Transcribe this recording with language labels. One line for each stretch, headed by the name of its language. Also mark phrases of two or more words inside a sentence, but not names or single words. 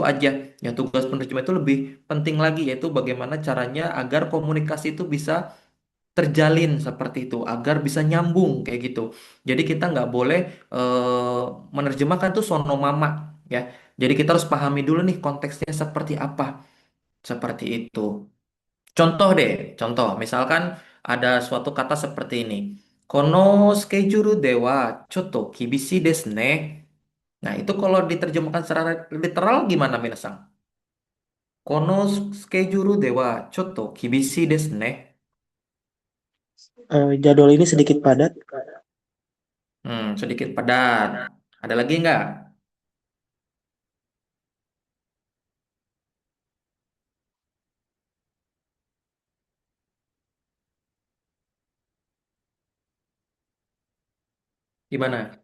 Indonesian: aja ya tugas penerjemah itu lebih penting lagi yaitu bagaimana caranya agar komunikasi itu bisa terjalin seperti itu agar bisa nyambung kayak gitu jadi kita nggak boleh eh, menerjemahkan itu
Japanese: そのまま
Indonesian: ya jadi kita harus pahami dulu nih konteksnya seperti apa seperti itu contoh deh contoh misalkan ada suatu kata seperti ini
Japanese: このスケジュールではちょっと厳しいですね.
Indonesian: Nah, itu kalau diterjemahkan secara literal gimana, Minasang?
Japanese: このスケジュールではちょっと厳しいですね.
Indonesian: Jadwal ini sedikit padat. Sedikit padat. Ada lagi nggak? Gimana?